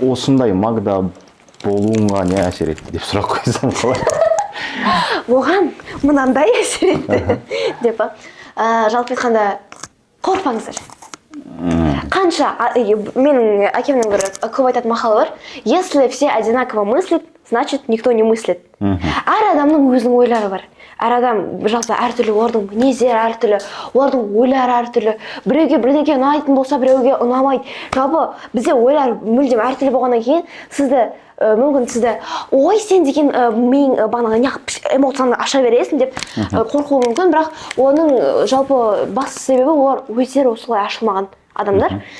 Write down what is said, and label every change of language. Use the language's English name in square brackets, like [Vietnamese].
[Kazakh] осындай магда болуыңа не әсер етті деп сұрақ қойсам қалай? Оған мынандай әсер етті деп жалпы айтқанда қорықпаңыздар. Қанша менің әкемнің бір көп айтатын мақалы бар. [Russian] Если все одинаково мыслят, значит никто не мыслит. [Kazakh] Әр адамның өзінің ойлары бар. Әр адам жалпы әртүрлі, олардың мінездері әртүрлі, олардың ойлары әртүрлі. Біреуге бірдеңе ұнайтын болса, біреуге ұнамайды. Жалпы бізде ойлар мүлдем әртүрлі болғаннан кейін мүмкін сізді ой сен деген мен бағанағы неғып эмоцияны аша бересің деп қорқуы мүмкін, бірақ оның жалпы басты себебі олар өздері осылай ашылмаған адамдар.